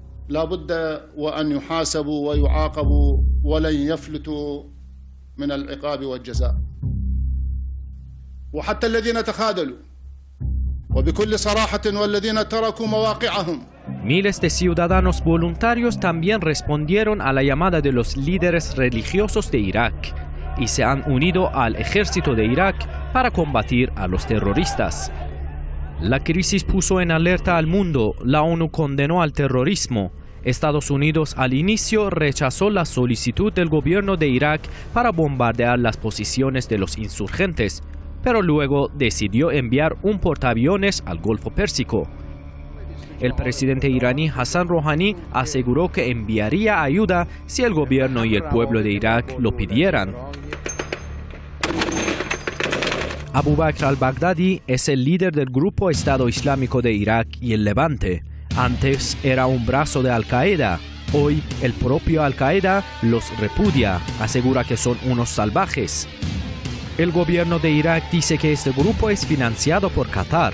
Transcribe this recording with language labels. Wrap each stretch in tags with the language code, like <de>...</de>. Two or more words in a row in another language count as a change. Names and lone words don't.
<ar>لا بد وأن يحاسبوا ويعاقبوا ولن يفلتوا من العقاب والجزاء وحتى الذين تخاذلوا وبكل صراحة والذين تركوا مواقعهم.</ar> <es>Miles de ciudadanos voluntarios también respondieron a la llamada de los líderes religiosos de Irak y se han unido al ejército de Irak para combatir a los terroristas. La crisis puso en alerta al mundo. La ONU condenó al terrorismo. Estados Unidos al inicio rechazó la solicitud del gobierno de Irak para bombardear las posiciones de los insurgentes, pero luego decidió enviar un portaaviones al Golfo Pérsico. El presidente iraní Hassan Rouhani aseguró que enviaría ayuda si el gobierno y el pueblo de Irak lo pidieran. Abu Bakr al-Baghdadi es el líder del grupo Estado Islámico de Irak y el Levante. Antes era un brazo de Al-Qaeda. Hoy el propio Al-Qaeda los repudia, asegura que son unos salvajes. El gobierno de Irak dice que este grupo es financiado por Qatar.</es>